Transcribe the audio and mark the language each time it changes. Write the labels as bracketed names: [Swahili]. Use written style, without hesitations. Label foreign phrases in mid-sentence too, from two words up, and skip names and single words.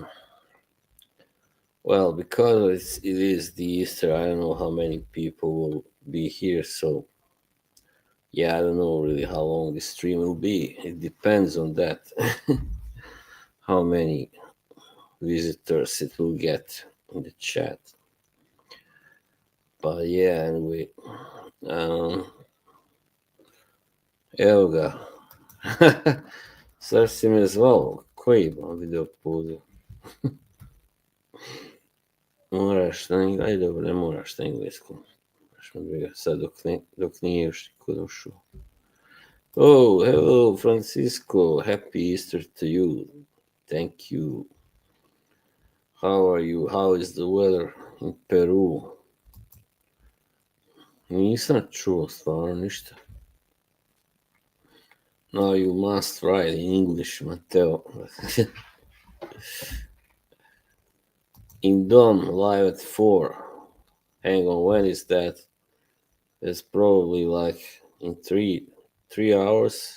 [English] Well, because it is the Easter, I don't know how many people will be here. So, yeah, I don't know really how long the stream will be. It depends on that. How many visitors it will get in the chat. But yeah, anyway. [Bosnian] Um, Evo ga. Sad si me zvao. Koji imam video poziv? Moraš na engleskom. Ajde, dobro, ne moraš na engleskom. Baš me briga sad dok nije još niko došao. [English] Oh, hello, Francisco. Happy Easter to you. Thank you. How are you? How is the weather in Peru? [Bosnian] Nisam čuo stvarno ništa. [English] No, you must write in English, Mateo. In Dom, live at 4. Hang on, when is that? It's probably like in three hours.